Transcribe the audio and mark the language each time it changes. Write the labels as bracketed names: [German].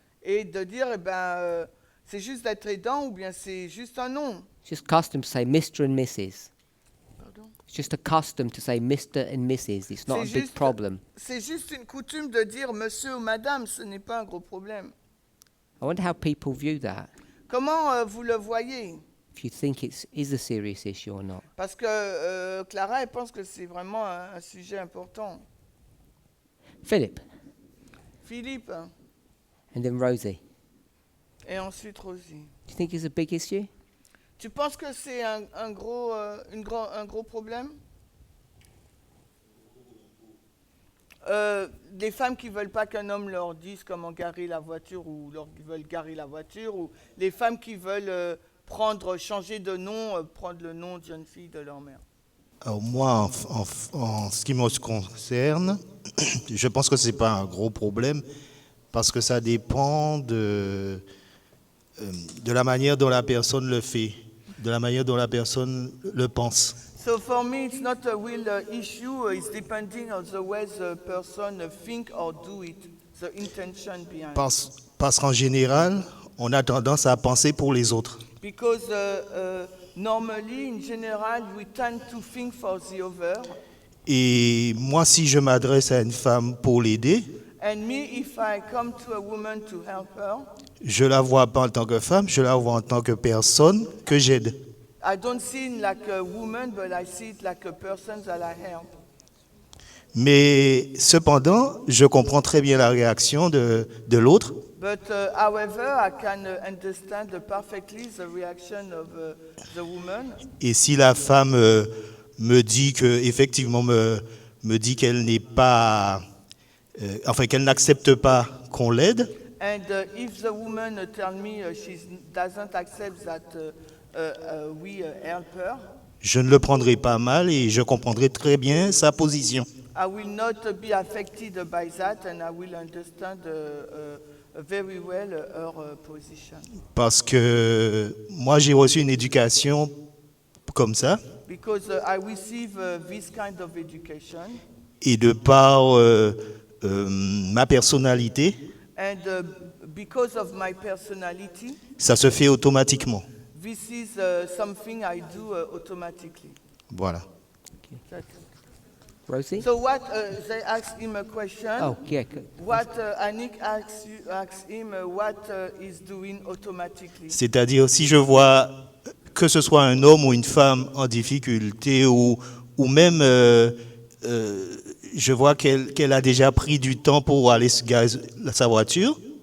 [French] et de dire, c'est juste d'être aidant ou bien c'est juste un nom. [English] It's just custom to say Mr. and Mrs. Pardon? It's just a custom to say Mr. and Mrs. It's not a [French] C'est [English] big [French] juste- [English] problem. [French] C'est juste une coutume de dire monsieur ou madame, ce n'est pas un gros problème. [English] I wonder how people view that. [French] Comment vous le voyez? [English] If you think is a serious issue or not. [French] Parce que Clara, elle pense que c'est vraiment un sujet important. [English] Philip, [French] Philippe [English] and then Rosie. [French] et ensuite Rosie. [English] Do you think it's a big issue? [French] Tu penses que c'est un gros problème? Des femmes qui ne veulent pas qu'un homme leur dise comment garer la voiture ou qui veulent garer la voiture, ou les femmes qui veulent changer de nom, prendre le nom de jeune fille de leur mère. Alors moi, en ce qui me concerne, je pense que ce n'est pas un gros problème parce que ça dépend de la manière dont la personne le fait, de la manière dont la personne le pense. [English] So for me, it's not a real issue. It's depending on the way the person think or do it, the intention behind. [French] Parce qu'en général, on a tendance à penser pour les autres. [English] Because normally, in general, we tend to think for the other. [French] Et moi, si je m'adresse à une femme pour l'aider, [English] And me, if I come to a woman to help her, [French] je la vois pas en tant que femme, je la vois en tant que personne que j'aide. [English] I don't see it like a woman, but I see it like a person that I help. [French] Mais cependant, je comprends très bien la réaction de l'autre. [English] But however, I can understand perfectly the reaction of the woman. [French] Et si la femme me dit que effectivement me dit qu'elle n'est pas, enfin qu'elle n'accepte pas qu'on l'aide, [English] And if the woman tell me she doesn't accept that we help her, [French] je ne le prendrai pas mal et je comprendrai très bien sa position. [English] I will not be affected by that, and I will understand very well her position. [French] Parce que moi j'ai reçu une éducation comme ça, [English] Because I receive this kind of education, [French] et de par ma personnalité, [English] and because of my personality, [French] ça se fait automatiquement. [English] this is something I do automatically. [French] Voilà. [English] That's- Rosie? So what they asked him a question. Oh, yeah. What Anik asked him what is doing automatically. [French] C'est-à-dire, si je vois que ce soit un homme ou une femme en difficulté, ou même je vois qu'elle a déjà pris du temps pour aller se garer sa voiture,